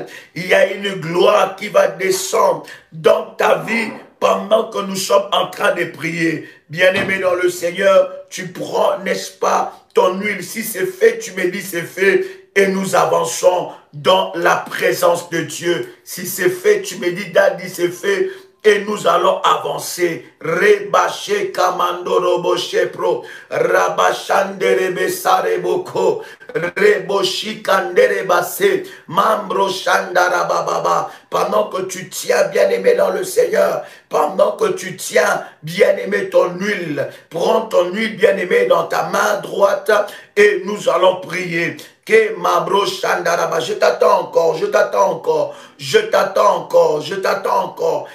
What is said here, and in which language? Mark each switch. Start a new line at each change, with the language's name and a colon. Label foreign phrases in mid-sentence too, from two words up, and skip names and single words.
French: Il y a une gloire qui va descendre dans ta vie pendant que nous sommes en train de prier. Bien-aimé dans le Seigneur, tu prends, n'est-ce pas, ton huile. Si c'est fait, tu me dis c'est fait. Et nous avançons dans la présence de Dieu. Si c'est fait, tu me dis, Daddy, c'est fait. Et nous allons avancer. Rebaché kamandoroboché pro. Rabachanderebe sareboko. Reboshi kanderebase. Mambro shandarabababa. Pendant que tu tiens, bien-aimé dans le Seigneur, pendant que tu tiens, bien-aimé, ton huile, prends ton huile, bien-aimé, dans ta main droite et nous allons prier. Que Mambro Shandaraba, je t'attends encore, je t'attends encore, je t'attends encore, je t'attends encore.